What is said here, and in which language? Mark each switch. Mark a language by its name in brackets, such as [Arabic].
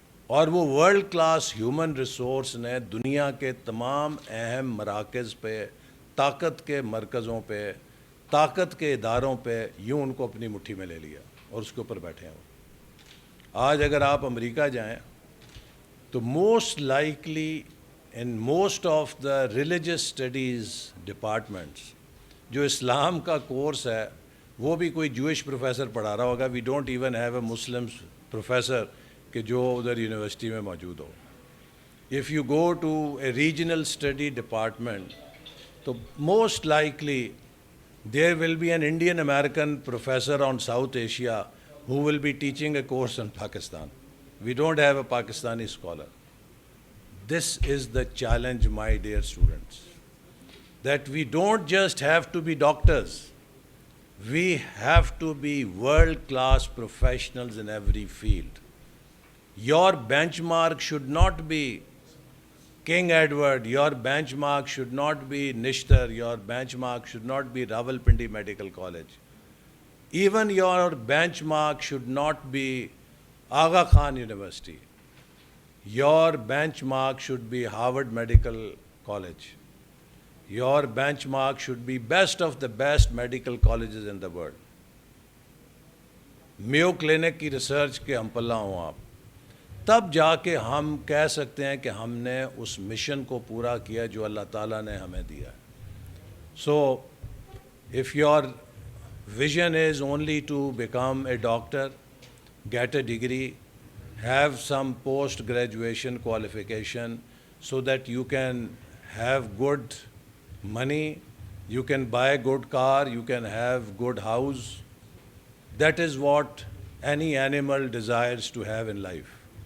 [Urdu] اور وہ world class human resource نے دنیا کے تمام اہم مراکز پہ، طاقت کے مرکزوں پہ، طاقت کے اداروں پہ یوں ان کو اپنی مٹھی میں لے لیا اور اس کے اوپر بیٹھے ہیں۔ آج اگر آپ امریکہ جائیں تو [English] most likely in most of the religious studies departments, [Urdu] جو اسلام کا کورس ہے وہ بھی کوئی جوئش پروفیسر پڑھا رہا ہوگا. [English] we don't even have a Muslim professor [Urdu] کہ جو ادھر یونیورسٹی میں موجود ہو. [English] If you go to a regional study department, so most likely there will be an Indian American professor on South Asia who will be teaching a course on Pakistan. We don't have a Pakistani scholar. This is the challenge, my dear students, that we don't just have to be doctors. We have to be world-class professionals in every field. Your benchmark should not be King Edward, your benchmark should not be Nishtar, your benchmark should not be Rawalpindi Medical College. Even your benchmark should not be Aga Khan University. Your benchmark should be Harvard Medical College. Your benchmark should be best of the best medical colleges in the world. [Urdu] Mayo Clinic کی research کے ہم پلہ ہوں آپ, تب جا کے ہم کہہ سکتے ہیں کہ ہم نے اس مشن کو پورا کیا جو اللہ تعالیٰ نے ہمیں دیا ہے. [English] So if your vision is only to become a doctor, get a degree, have some post-graduation qualification so that you can have good money, you can buy a good car, you can have good house, that is what any animal desires to have in life.